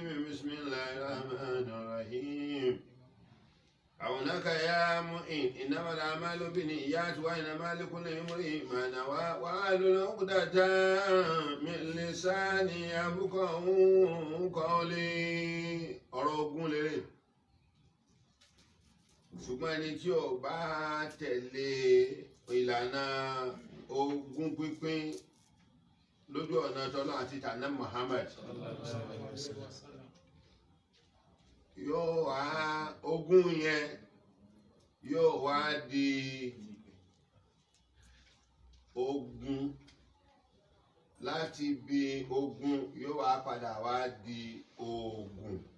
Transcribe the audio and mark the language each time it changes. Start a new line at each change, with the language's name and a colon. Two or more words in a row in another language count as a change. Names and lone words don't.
Arabic: بسم الله الرحمن الرحيم. عونك يا معين، إنما الأعمال بالنيات وإنما لكل امرئ ما نوى واحلل عقدة من لساني يفقهوا قولي.
Yoruba: ọ̀rọ̀ ogun lérè, ṣùgbọ́n ẹni tí ò bá tẹ̀lé ìlànà ogún pínpín lójú ọ̀nà tọ́lọ́ àti tànà Muhammad yóò wá ogún yẹn yóò wá di ogun, láti bí ogun yóò wá padà wá di ogun.